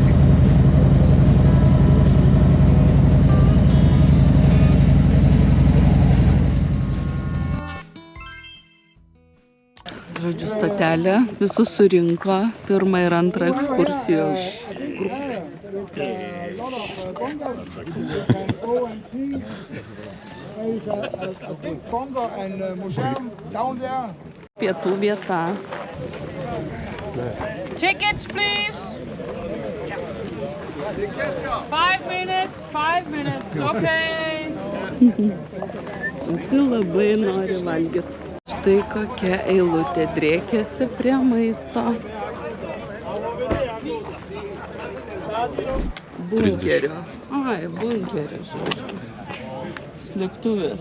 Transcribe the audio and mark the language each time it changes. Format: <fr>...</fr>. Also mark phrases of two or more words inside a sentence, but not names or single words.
<lt>Žodžiu, stotelė visus surinko, pirmą ir antrą ekskursijos grupę. Pietų vieta.</lt> <en>Tickets, please. 5 minutes, 5 minutes, okay.</en> <lt>Visi labai nori valgyti. Štai kokia eilutė driekiasi prie maisto. Bunkerio. Ai, bunkerio, žodžiu. Slėptuvės.</lt>